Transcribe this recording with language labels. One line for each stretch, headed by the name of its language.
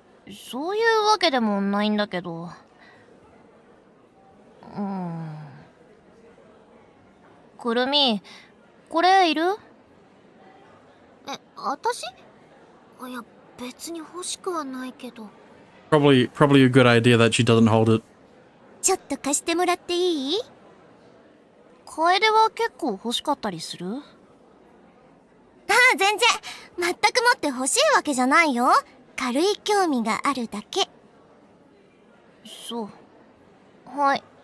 Japanese: そういうわけでもないんだけど。くるみ、これいる？私？いや、別に欲しくはないけど。
English: Probably a good idea that she doesn't hold it.
Japanese: ちょっと貸してもらっていい？楓は結構欲しかったりする？ああ、全然。全くもって欲しいわけじゃないよ。軽い興味があるだけ。そう。はい。